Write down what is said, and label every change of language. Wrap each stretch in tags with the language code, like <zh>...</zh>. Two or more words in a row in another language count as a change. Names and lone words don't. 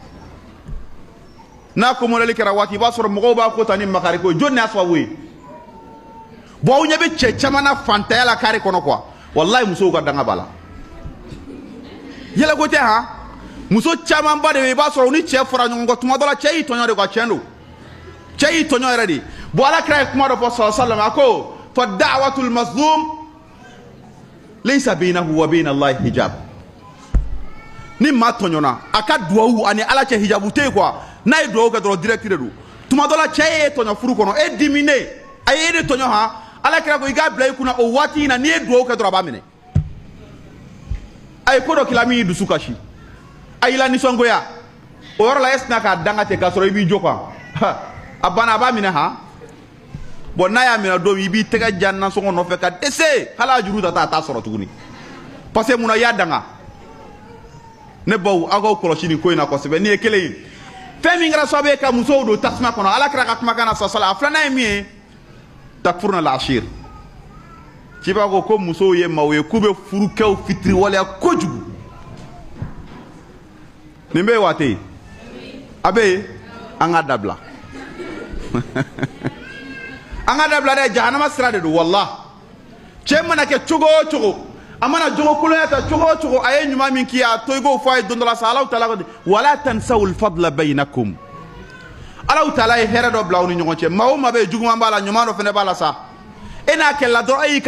<bm>n'a ko mɔdɛli kɛra waati i b'a sɔrɔ mɔgɔw b'a ko ta ni makari ko jɔn y'a sababu ye bon aw ɲɛ bɛ cɛ caman na fantanya la kari kɔnɔ quoi wallahi muso ka danga bala yela ko tɛ ha muso caman ba de bɛ i b'a sɔrɔ ni cɛ fɔra ɲɔgɔn kɔ tuma dɔ la cɛ y'i tɔɲɔ de quoi tiɲɛ don cɛ y'i tɔɲɔ yɛrɛ de bon alakira ye kuma dɔ fɔ</bm> <ar>صلى الله عليه وسلم</ar> <bm>a ko</bm> <ar>فدعوة المظلوم ليس بينه وبين الله حجاب</ar> <bm>ni maa tɔɲɔna a ka duwawu ani ala cɛ hijabu tɛ yen quoi n'a ye duwawu kɛ dɔrɔn direct de don tuma dɔ la cɛ ye tɔɲɔ furu kɔnɔ e dimine a ye e de tɔɲɔ ha alakira ko i k'a bila i kunna o waati in na n'i ye duwawu kɛ dɔrɔn a b'a minɛ a ye ko dɔ k'i la min y'i dusu kasi a y'i la nisɔngoya o yɔrɔ la e sina k'a danga ten k'a sɔrɔ i b'i jo quoi a banna a b'a minɛ han bon n'a y'a minɛ don min i b'i tɛgɛ ja nasɔngɔ nɔfɛ ka dɛsɛ hali a juru ta a t'a sɔrɔ tuguni</bm> <fr>parce que</fr> <bm>munna i y'a danga ne baw aw k'aw kɔlɔsi nin ko in na kosɛbɛ nin ye kelen ye fɛn min kɛra sababu ye ka musow don tasuma kɔnɔ alakira ka kumakan na</bm> <ar>صلى الله عليه وسلم</ar> <bm>a filanan ye min ye</bm> <ar>تكفرن العشير</ar> <bm>ci b'a ko musow ye maaw ye k'u bɛ furukɛw fitiri waleya kojugu nin bɛ yen wa tɛ yen a bɛ yen an ka dabila an ka dabila dɛ jahanama sira de don wallah cɛ mana kɛ cogo o cogo a mana jogo kolonya ta cogo o cogo a ye ɲuman min k'i a to i k'o fɔ a ye don dɔ la sa Alahu taala ko</bm> <ar>ولا تنسوا الفضل بينكم</ar> <bm>Alahu taala ye hɛrɛ dɔ bila aw ni ɲɔgɔn cɛ maa o maa bɛ yen juguman b'a la ɲuman dɔ fana b'a la sa e n'a kɛlɛla dɔrɔn e y'i</bm>